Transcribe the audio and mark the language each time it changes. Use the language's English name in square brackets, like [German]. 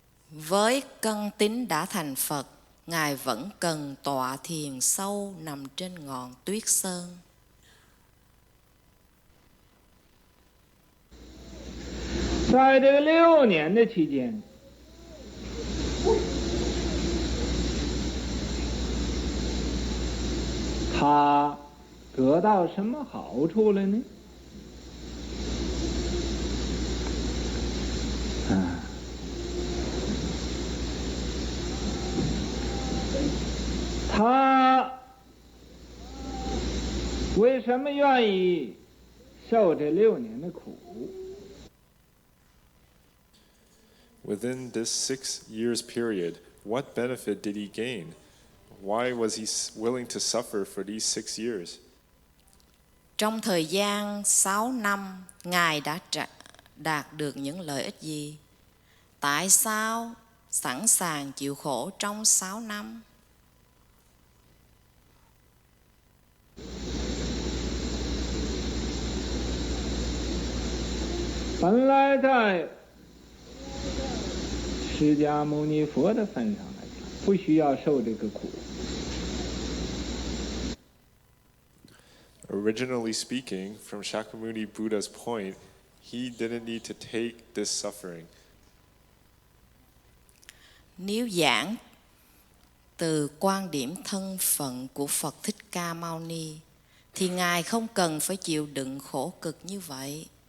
[Vietnamese] Với căn tín đã thành Phật, Ngài vẫn cần tọa thiền sâu nằm trên ngọn tuyết sơn. [Chinese] 在这个6年的期间，他得到什么好处了呢？他为什么愿意受这6年的苦？ [English] Within this 6 years period, what benefit did he gain? Why was he willing to suffer for these 6 years? [Vietnamese] Trong thời gian 6 năm, Ngài đã đạt được những lợi ích gì? Tại sao sẵn sàng chịu khổ trong 6 năm? [Chinese] 本来在释迦牟尼佛的份上来讲，不需要受这个苦。 [English] Originally speaking, from Shakyamuni Buddha's point, he didn't need to take this suffering. [Vietnamese] Nếu giảng từ quan điểm thân phận của Phật Thích Ca Mâu Ni, thì Ngài không cần phải chịu đựng khổ cực như vậy.